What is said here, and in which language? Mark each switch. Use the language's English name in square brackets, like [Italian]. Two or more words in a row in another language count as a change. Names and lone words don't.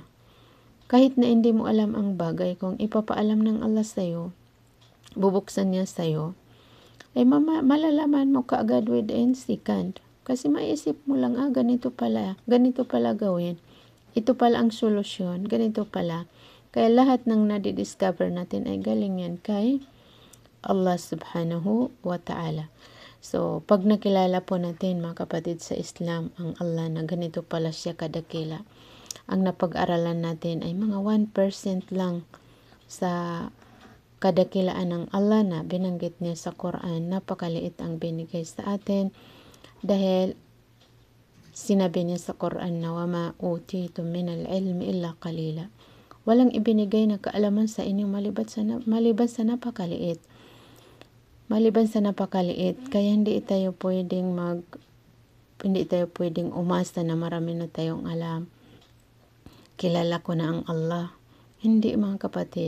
[Filipino] Kahit na hindi mo alam ang bagay, kung ipapaalam ng Allah sa'yo, bubuksan niya sa'yo, ay malalaman mo kaagad [English] within second. [Filipino] Kasi maisip mo lang, ganito pala gawin. Ito pala ang solusyon, ganito pala. Kaya lahat ng nadidiscover natin ay galing yan kay Allah [Arabic] سبحانه وتعالى. [Filipino] So, pag nakilala po natin mga kapatid sa Islam, ang Allah na ganito pala siya kadakila, ang napag-aralan natin ay mga 1% lang sa kadakilaan ng Allah na binanggit niya sa Quran. Napakaliit ang binigay sa atin dahil sinabi niya sa Quran na [Arabic] وَمَا أُوتِيتُم مِّنَ الْعِلْمِ إِلَّا قَلِيلًا. [Filipino] Walang ibinigay na kaalaman sa inyo maliban sa napakaliit. Maliban sa napakaliit, kaya hindi tayo pwedeng umasa na marami na tayong alam. Kilala ko na ang Allah. Hindi mga kapatid.